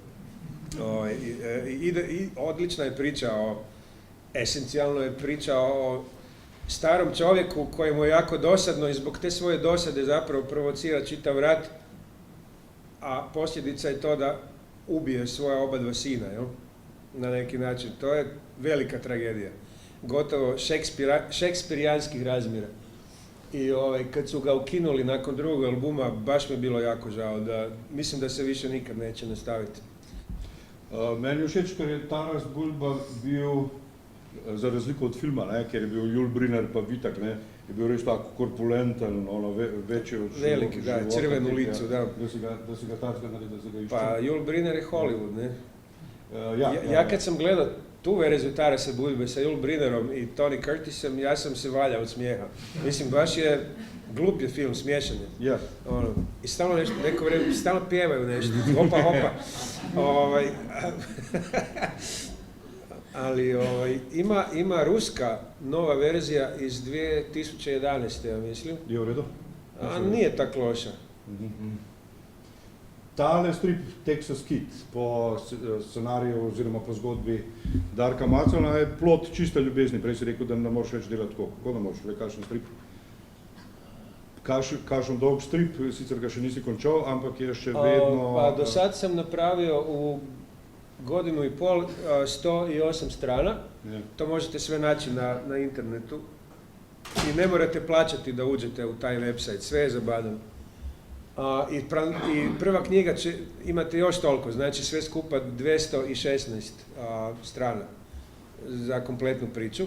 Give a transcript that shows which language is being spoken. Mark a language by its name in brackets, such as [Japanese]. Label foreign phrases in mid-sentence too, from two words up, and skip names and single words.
[Croatian] I odlična je priča, esencijalno je priča o starom čovjeku kojemu je jako dosadno i zbog te svoje dosade zapravo provocira čitav rat, a posljedica je to da ubije svoja oba dva sina, jel? Na neki način. To je velika tragedija. Gotovo šekspirijanskih razmjera. I kad su ga ukinuli nakon drugog albuma, baš mi je bilo jako žao. Mislim da se više nikad neće nastaviti. [Slovenian] Meni je všeč, ker je Taras Bulba bil, za razliko od filma, ne, ker je bil Yul Brynner pa Vitak, ne, je bil res tako korpulenten, večji od života. [Croatian] Veliki, da, crvenu licu, da. [Slovenian] Da si ga takega naredil, da si ga iščil. Pa Yul Brynner je Hollywood, ne. [Croatian] Ja kad sam gledao tu verziju Tarasa Budbe sa Yul Brynnerom i Tony Curtisom, ja sam se valjao od smijeha. Mislim, baš je glup je film, smiješan je. Ja. I stalno nešto, neko vrijeme, stalno pjevaju nešto, hopa, hopa. Ali ima ruska nova verzija iz 2011. ja mislim. [Slovenian] Je v redu? [Croatian] A nije tako loša. [Slovenian] Tale strip Texas Kid po scenariju oziroma po zgodbi Darka Macona je plod čiste ljubezni. Prej si rekel, da ne moreš več delati tako. Kako ne moreš? Le kakšen strip? Kakšen dolg strip, sicer ga še nisi končal, ampak je še vedno... [Croatian] Pa do sad sam napravio u godinu i pol 108 strana. To možete sve naći na internetu. I ne morate plaćati da uđete u taj website, sve je zabavno. I prva knjiga imate još toliko, znači sve skupa 216 strana za kompletnu priču.